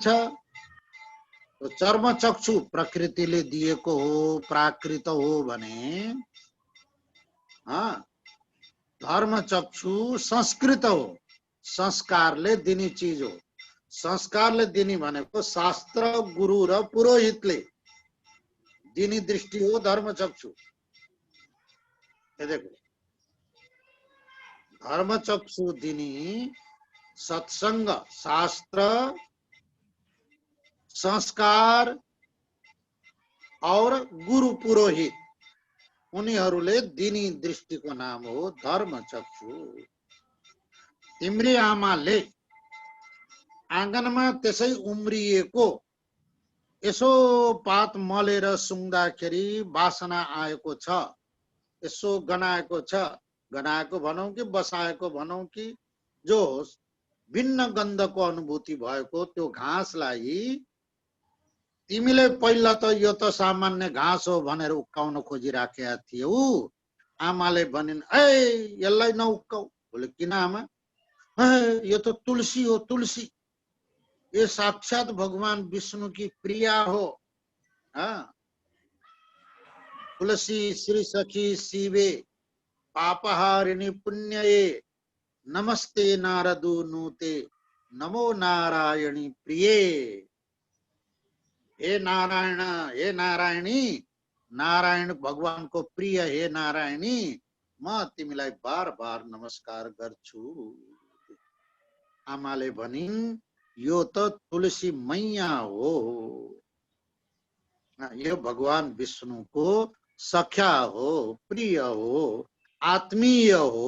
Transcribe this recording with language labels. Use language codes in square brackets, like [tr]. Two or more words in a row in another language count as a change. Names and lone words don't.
[ne] चर्मचक्षु प्रकृतिले दिएको हो, प्राकृत हो भने धर्मचक्षु संस्कृत हो, संस्कारले दिने चीज हो। संस्कारले दिने भनेको शास्त्र, गुरु र पुरोहितले दिने दृष्टि हो धर्मचक्षु। देखो, धर्मचक्षु दिने सत्संग, शास्त्र, संस्कार और गुरु पुरोहित, उनीहरूले दिने दृष्टिको नाम हो धर्मचक्षु। तिम्री आमाले आँगनमा त्यसै उम्रिएको यसो पात मलेर सुँग्दाखेरि वासना आएको छ, यसो गनाएको छ, गनाएको भनौं कि बसाएको भनौं कि जो भिन्न गन्धको अनुभूति भएको त्यो घाँसलाई तिमीले पहिला त यो त सामान्य घाँस हो भनेर उक्काउन खोजिराखेका थियौ। आमाले भनिन्, ए यसलाई नउक्काऊ। बोले किन आमा? यो त तुलसी हो, तुलसी, [hi] ये साक्षात भगवान विष्णु की प्रिया हो। [sa] तुलसी श्री सखी शिवे पापहारिणी पुण्यये नमस्ते नारदू नूते नमो नारायणी प्रिये। [ne] हे नारायण, हे नारायणी, नारायण भगवान को प्रिय हे नारायणी, म तिमीलाई बार बार नमस्कार गर्छु। आमाले भनिन्, यो त तुलसी मैया हो, यो भगवान विष्णु को सख्या हो, प्रिय हो, आत्मीय हो।